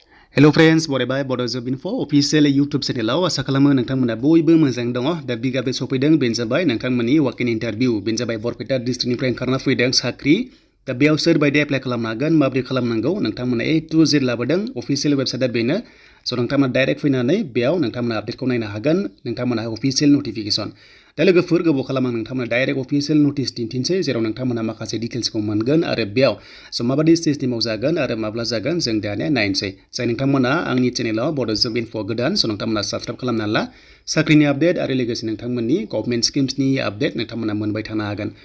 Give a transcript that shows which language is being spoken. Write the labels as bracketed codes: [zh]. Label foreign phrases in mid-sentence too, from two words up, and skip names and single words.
[en] Hello friends, [brx] बरायबाय Bodo Job Info [en] official YouTube channel [brx] आसा खालामो नोंथांमोना बयबो मोजां दङ दा बिगाबे सफैदों बेनो जाबाय नोंथांमोननि [en] walk in interview [brx] बेनो जाबाय बरपेटा डिस्ट्रिक्टनिफ्राय ओंखारना फैदों साख्रि दा बेयाव सोर बायदि एप्लाइ खालामनो हागोन माबोरै खालामनांगौ नोंथांमोना [en] A to Z [brx] लाबोदों [en] official website [brx] बेनो स नोंथांमोना डाइरेक्ट फैनानै बेयाव नोंथांमोना आपडेटखौ नायनो हागोन नोंथांमोना [en] official notification [brx] दा लोगोफोर गोबाव खालाम आं नोंथांमोना [en] direct official notice [brx] दिन्थिनोसै जेराव नोंथांमोना माखासे डिटेल्सखौ मोनगोन आरो बेयाव स माबादि सिस्टेमाव जागोन आरो माब्ला जागोन जों दानिया नायनोसै जाय नोंथांमोना आंनि चेनेलाव Bodo Job Info गोदान स नोंथांमोना साबस्क्राइब खालामना ला साख्रिनि आपडेट आरो लोगोसे नोंथांमोननि गभर्नमेन्ट स्किम्सनि आपडेट नोंथांमोना मोनबाय थानो हागोन